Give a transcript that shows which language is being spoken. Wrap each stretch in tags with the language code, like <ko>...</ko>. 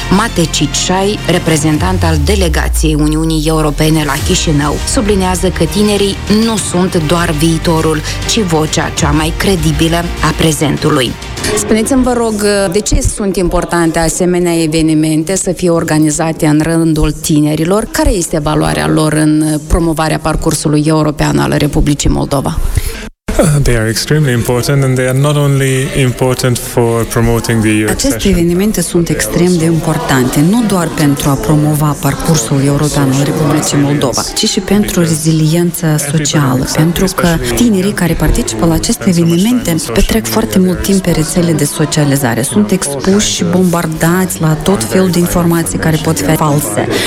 <ro>Mate Cicșai, reprezentant al Delegației Uniunii Europene la Chișinău, sublinează că tinerii nu sunt doar viitorul, ci vocea cea mai credibilă a prezentului. Spuneți-mi, vă rog, de ce sunt importante asemenea evenimente să fie organizate în rândul tinerilor? Care este valoarea lor în promovarea parcursului european al Republicii Moldova?</ro> <en>They are extremely important and they are not only important for promoting the EU.</en> <ro>Aceste evenimente sunt extrem de importante, nu doar pentru a promova parcursul european al Republicii Moldova, ci și pentru reziliența socială, pentru că tinerii care participă la aceste evenimente petrec foarte mult timp pe rețele de socializare, sunt expuși și bombardați la tot felul de informații care pot fi false.</ro>